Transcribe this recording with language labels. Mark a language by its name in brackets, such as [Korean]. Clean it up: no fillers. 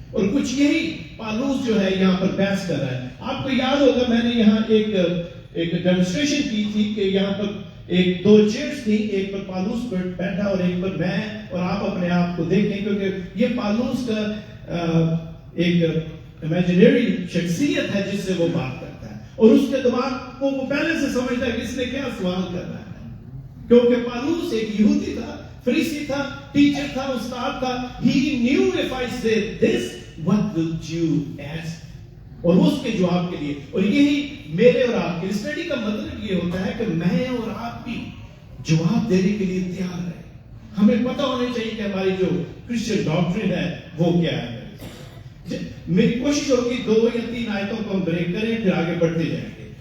[Urdu] اور کچھ یہی پالوس جو ہے یہاں پر بحث کر رہا ہے. آپ کو یاد ہوگا میں نے یہاں ایک ڈیمونسٹریشن کی تھی کہ یہاں پر ایک دو چیئرز تھی, ایک پر پالوس پر بیٹھا اور ایک پر میں, اور آپ اپنے آپ کو دیکھیں کیونکہ یہ پالوس کا ایک امیجنری شخصیت ہے جس سے وہ بات کرتا ہے, اور اس کے دماغ کو وہ پہلے سے سمجھتا ہے کہ اس نے کیا سوال کرنا ہے. کیونکہ پالوس ایک یہودی تھا, فریسی تھا, ٹیچر تھا, استاد تھا. [English] He knew if I say this, what will you ask? [Urdu] اور اس کے جواب کے لیے, اور یہی میرے اور آپ کے اسٹڈی کا مطلب یہ ہوتا ہے کہ میں اور آپ بھی جواب دینے کے لیے تیار رہیں. ہمیں پتہ ہونا چاہیے کہ ہماری جو کرسچن ڈاکٹرن ہے وہ کیا ہے. میری کوشش ہوگی 2 یا 3 آیتوں کو ہم بریک کریں, پھر آگے بڑھتے جائیں گے.